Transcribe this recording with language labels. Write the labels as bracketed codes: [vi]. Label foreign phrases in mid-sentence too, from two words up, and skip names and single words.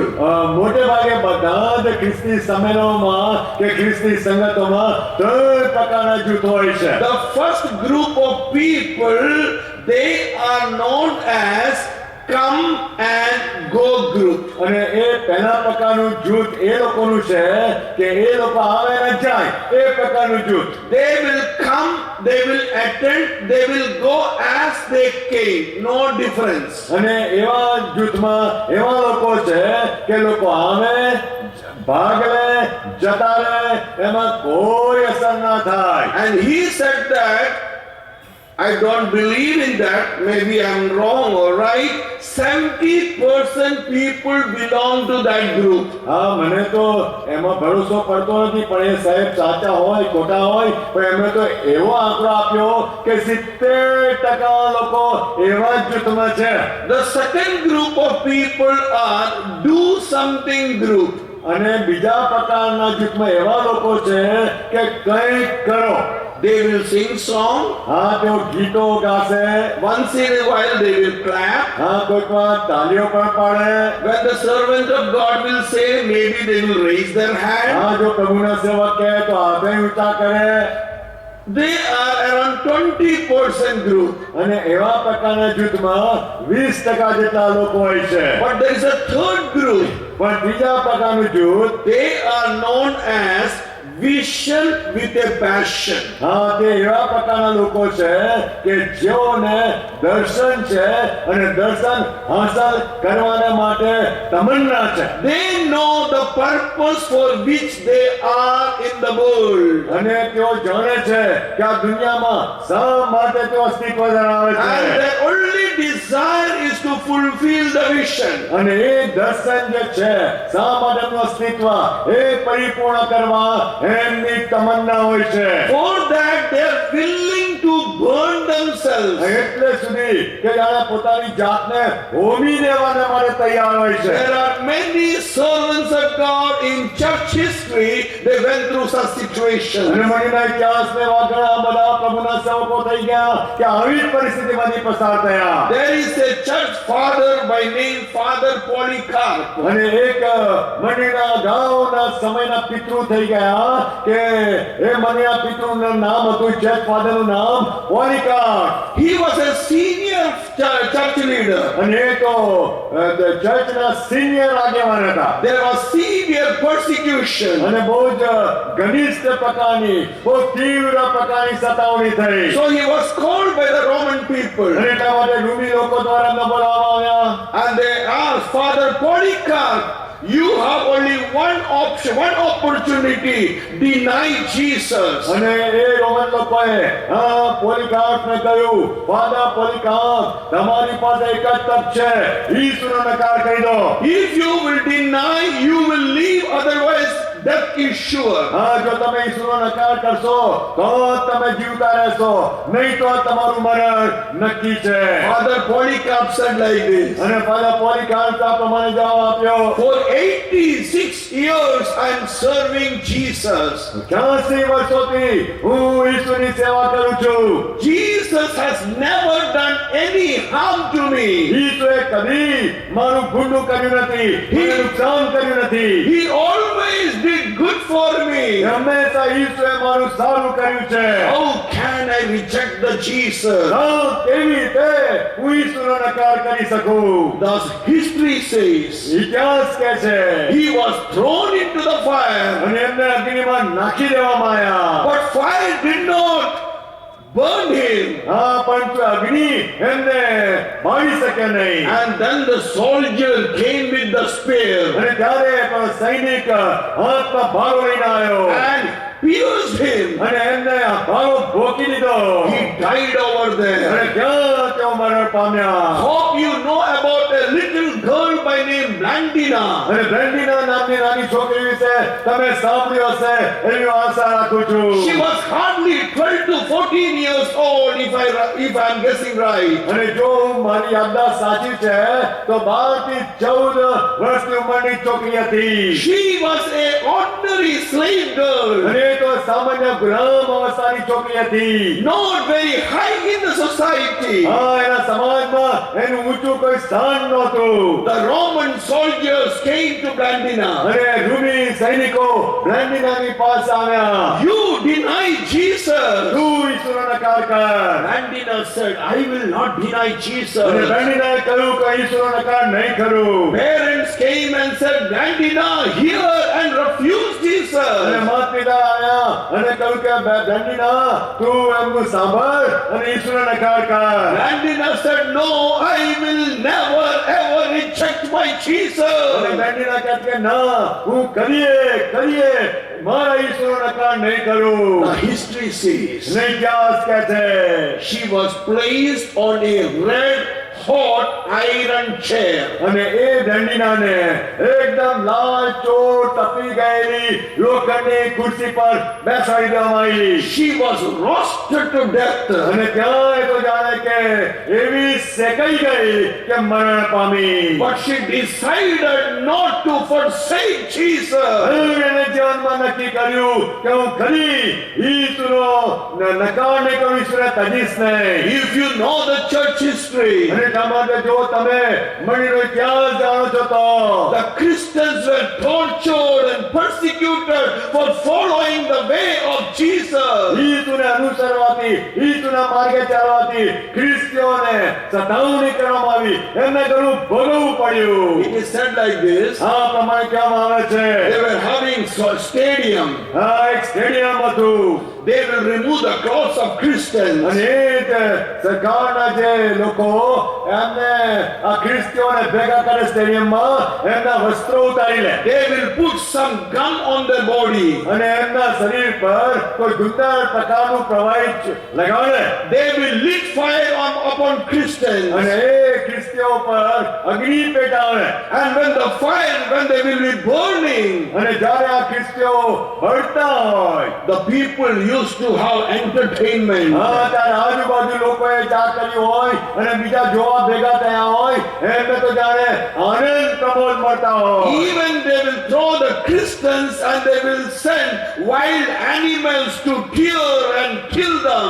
[gu] મોટે ભાગે બધા જ ખ્રિસ્તી સંમેલનોમાં કે ખ્રિસ્તી સંગતોમાં 3 પ્રકારના જૂથ હોય છે. [en] The first group of people, they are known as come and go group. [gu] અને એ પહેલા પ્રકારનું જૂથ એ લોકોનું છે કે એ લોકો આવે અને જાય એ પ્રકારનું જૂથ. [en] They will come, they will attend, they will go as they came, no difference. [gu] અને એવા જૂથમાં એવા લોકો છે કે લોકો આવે, ભાગ લે, જતા રહે, એમાં કોઈ અસર ના થાય. [en] And he said that, I don't believe in that, maybe I'm wrong or right, 70% people belong to that group. [gu] હા, મને તો એમાં ભરોસો પડતો નથી, પણ એ સાહેબ સાચા હોય ખોટા હોય, પણ એમણે તો એવો આંકડો આપ્યો કે 70% લોકો એવા જ જૂથમાં છે. [en] The second group of people are do something group. [gu] અને બીજા પ્રકારના જૂથમાં એવા લોકો છે કે કંઈક કરો. [en] They will sing song, [gu] હા, તેઓ ગીતો ગાશે. [en] once in a while they will clap. [gu] હા, કોઈક વાર તાલીઓ પણ પાડે. [en] When the servant of God will say, maybe they will raise their hand. [gu] હા, જો પ્રભુના સેવક કહે તો હાથે ઊંચા કરે. [en] They are around 20% group. [gu] અને એવા પ્રકારના જૂથમાં 20% જેટલા લોકો હોય છે. [en] But there is a third group. [gu] પણ ત્રીજા પ્રકારનું જૂથ [en] They are known as vision with a passion. [gu] હા, તે એવા પ્રકારના લોકો છે કે જેઓને દર્શન છે અને દર્શન હાંસલ કરવાના માટે તમન્ના છે. [en] They know the purpose for which they are in the world. [gu] અને તેઓ જાણે છે કે આ દુનિયામાં શા માટે તેઓ અસ્તિત્વ ધરાવે [en] And [gu] છે. [en] their only desire is to fulfill the vision. [gu] અને એ દર્શન જે છે શા માટેનું અસ્તિત્વ એ પરિપૂર્ણ કરવા એમની તમન્ના હોય છે. [en] For that they are willing to burn themselves. [gu] એટલે સુધી કે જાણે પોતાની જાતને હોમી દેવાને માટે તૈયાર હોય છે. [en] There are many servants of God in church history. They went through such situations. [gu] અને મણીના ઇતિહાસને એવા ઘણા બધા પ્રભુના સેવકો થઈ ગયા કે આવી જ પરિસ્થિતિમાંથી પસાર થયા. [en] There is a church father by name Father Polycarp. [gu] અને એક મણીના ગામના સમયના પિતૃ થઈ ગયા કે એ મણીના પિતૃનું નામ હતું [en] church fatherનું [gu] નામ પોલિકાર્પ. [en] He was a senior church leader. [gu] અને એ તો ચર્ચના સિનિયર આગેવાન હતા. [en] There was severe persecution. [gu] અને બહુ જ ઘનિષ્ઠ પ્રકારની બહુ તીવ્ર પ્રકારની સતાવણી થઈ. [en] So he was called by the Roman people. [gu] અને એટલા માટે રૂમી લોકો દ્વારા એમને બોલાવવામાં આવ્યા. [en] And they asked Father Polycarp, you have only one option, one opportunity, deny Jesus. [gu] અને એ રોમન લોકોએ પોલિકાર્પને કહ્યું, ફાધર પોલિકાર્પ, તમારી પાસે એક જ તક છે, ઈસુનો નકાર કરી દો. [en] If you will deny, you will leave, otherwise death is sure. [gu] જો તમે ઈસુનો નકાર કરશો તો તમે જીવતા રહેશો, નહીં તો તમારું મરણ નક્કી છે. [en] Father Polycarp said like this, [gu] અને ફાધર પોલિકાર્પ આ પ્રમાણે જવાબ આપ્યો, [en] for 86 years I am serving Jesus. [gu] 86 વર્ષોથી હું ઈસુની સેવા કરું છું. [en] Jesus has never done any harm to me. [gu] ઈસુએ કદી મારું ગુંડું કર્યું નથી, મને નુકસાન કર્યું નથી. [en] He always did good for me. [gu] હંમેશા ઈસુએ મારું સારું કર્યું છે. [en] How can I reject the Jesus? [gu] કેવી રીતે હું ઈસુનો નકાર કરી શકું? [en] Thus history says [gu] ઇતિહાસ કહે છે [en] he was thrown into the fire, [gu] અને એમને અગ્નિમાં નાખી દેવામાં આવ્યા. [en] but fire did not burn him. [gu] પણ અગ્નિ એમને બાળી શકે નહીં. [en] And then the soldier came with the spear [gu] અને ત્યારે પણ સૈનિક હાથમાં ભાલો લઈને આવ્યો [en] and pierced him. [gu] અને એમને આ ભાલો ભોકી દીધો. [en] He died over [gu] અને [en] there. [gu] ત્યાં તેઓ મરણ પામ્યા. [en] Hope you know about a little girl by name Blandina. [gu] અને બ્લેન્ડિના નામની નાની છોકરી વિશે તમે સાંભળ્યું હશે એવી હું આશા રાખું છું. [en] She was hardly 12 to 14 years old, if I am guessing right. [gu] અને જો મારી યાદદાસ્ત સાચી છે તો 12 થી 14 વર્ષની ઉંમરની છોકરી હતી. [en] She was a ordinary slave girl, [gu] અને એ તો સામાન્ય ગુલામ અવસ્થાની છોકરી હતી. [en] not very high in the society. [gu] એના સમાજમાં એનું ઊંચું કોઈ સ્થાન નહોતું. [en] The Roman soldiers came to Blandina. [gu] અને રૂમી સૈનિકો બ્લેન્ડિનાની પાસે આવ્યા. [en] You deny Jesus. [gu] તું ઈસુનો નકાર કર. [en] Blandina said, I will not deny [gu] અને [en] Jesus. [gu] બ્લેન્ડિનાએ કહ્યું કે ઈસુનો નકાર નહીં કરું. [en] Parents came and said, Blandina, hear and refuse [gu] અને [en] Jesus. [gu] માતા પિતા આવ્યા અને કહ્યું કે બ્લેન્ડિના તું એમનું સાંભળ અને ઈસુનો નકાર કર. [en] Blandina said, no, I will never ever reject my [gu] અને [en] Jesus. [gu] બ્લેન્ડિના કહે કે ના હું કરીએ મારા ઈસુનો નકાર નહીં કરું. [en] The history says [gu] અને ઇતિહાસ કહે છે [en] she was placed on a red hot iron chair. [gu] અને એ દંડીનાને એકદમ લાલ ચોટ તપી ગયેલી લોખંડની ખુરશી પર બેસાડી દેવામાં આવી. [en] She was roasted to death. [gu] અને ત્યાં એ તો જાણે કે એવી સેકાઈ ગઈ કે મરણ પામી. [en] But she decided not to forsake Jesus. [gu] એને જીવનમાં નક્કી કર્યું કે હું ખરી ઈસુનો નકાર નહીં કરું, ઈસુને તજીશ નહીં. [en] If you know the church history, history, [gu] અને એટલા માટે જો તમે મંડળીનો ઇતિહાસ જાણો છો તો [en] the Christians were tortured and persecuted for following the way of Jesus. [gu] ઈસુને અનુસરવાથી ઈસુના માર્ગે ચાલવાથી ખ્રિસ્તીઓને સતાવણી કરવામાં આવી, એમને ઘણું ભોગવવું પડ્યું. [en] It is said like this. [gu] આ પ્રમાણે કહેવામાં આવે છે [en] They were having a stadium. [gu] એક સ્ટેડિયમ હતું [en] They will remove the clothes of Christians. [gu] અને એ જ સરકારના જે લોકો એમને આ ખ્રિસ્તીઓને ભેગા કરે સ્ટેડિયમમાં, એમના વસ્ત્રો ઉતારી લે [en] They will put some gum on their body. [gu] અને એમના શરીર પર કોઈ ગુંદર પ્રકારનું પ્રવાહી લગાડે [en] They will lit fire upon Christians. [gu] અને એ ખ્રિસ્તીઓ પર અગ્નિ પેટાવે. [en] And when they will be burning, [gu] અને જ્યારે આ ખ્રિસ્તીઓ બળતા હોય [en] the people used to have entertainment. [gu] હા ત્યારે આજુબાજુ લોકોએ ચા કરી હોય અને બીજા જોવા ભેગા થયા હોય, એમને તો જાણે આનંદ પ્રમોદ મળતા હોય. [en] Even they will throw the Christians and they will send wild animals to tear and kill them.